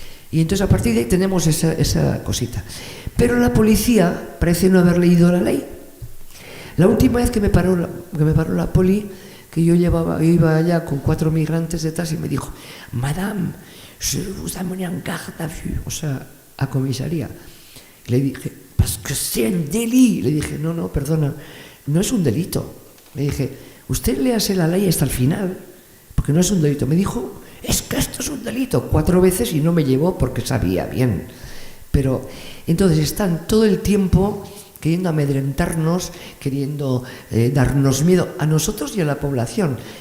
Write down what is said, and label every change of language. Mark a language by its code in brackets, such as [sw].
[es] Y entonces a partir de ahí tenemos esa cosita. Pero la policía parece no haber leído la ley. La última vez que me paró la poli, que yo iba allá con 4 migrantes detrás y me dijo: [fr] Madame, je vous amène en garde à vue, [es] o sea, a comisaría. Y le dije: [fr] parce que c'est un délit. [es] Le dije: no, perdona, no es un delito. Le dije: usted léase la ley hasta el final, porque no es un delito. Me dijo: es que esto es un delito, 4 veces, y no me llevó porque sabía bien. Pero entonces están todo el tiempo queriendo amedrentarnos, queriendo darnos miedo a nosotros y a la población.